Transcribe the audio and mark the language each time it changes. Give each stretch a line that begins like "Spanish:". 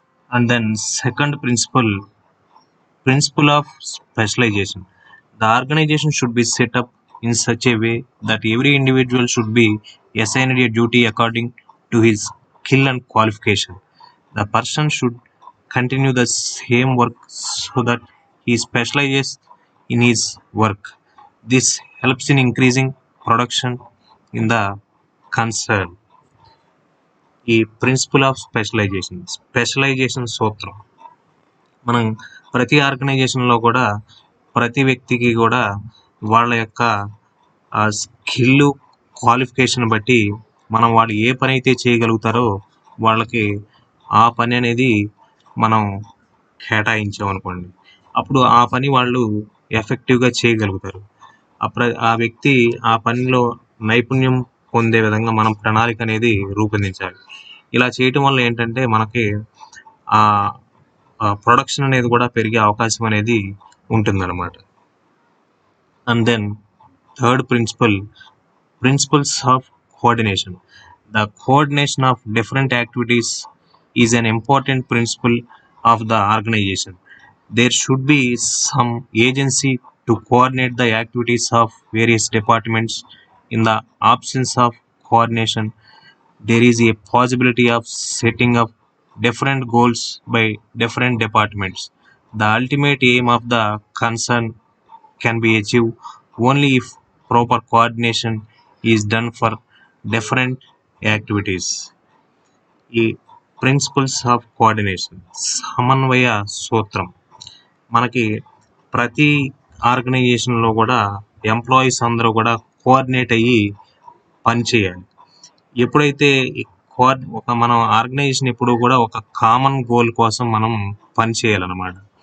English: And then second principle of specialisation. The organisation should be set up in such a way that every individual should be assigned a duty according to his skill and qualification. The person should continue the same work so that he specializes in his work. This helps in increasing production in the concern.
Telugu: ఈ principal of specialisation సూత్రం మనం ప్రతి ఆర్గనైజేషన్లో కూడా ప్రతి వ్యక్తికి కూడా వాళ్ళ యొక్క స్కిల్ క్వాలిఫికేషన్ బట్టి మనం వాళ్ళు ఏ పని అయితే చేయగలుగుతారో వాళ్ళకి ఆ పని అనేది మనం కేటాయించామనుకోండి, అప్పుడు ఆ పని వాళ్ళు ఎఫెక్టివ్గా చేయగలుగుతారు. ఆ వ్యక్తి ఆ పనిలో నైపుణ్యం పొందే విధంగా మనం ప్రణాళిక అనేది రూపొందించాలి. ఇలా చేయటం వల్ల ఏంటంటే మనకి ప్రొడక్షన్ అనేది కూడా పెరిగే అవకాశం అనేది ఉంటుందన్నమాట.
English: And then third principles of coordination. The coordination of different activities is an important principle of the organization. There should be some agency to coordinate the activities of various departments. In the absence of coordination, there is a possibility of setting up different goals by different departments. The ultimate aim of the concern can be achieved only if proper coordination is done for different activities.
Telugu: ఈ principles of coordination, సమన్వయ సూత్రం. మనకి ప్రతి ఆర్గనైజేషన్లో కూడా employees అందరూ కూడా coordinate అయ్యి పనిచేయాలి. ఎప్పుడైతే మనం ఆర్గనైజేషన్ ఎప్పుడు కూడా ఒక కామన్ గోల్ కోసం మనం పనిచేయాలన్నమాట.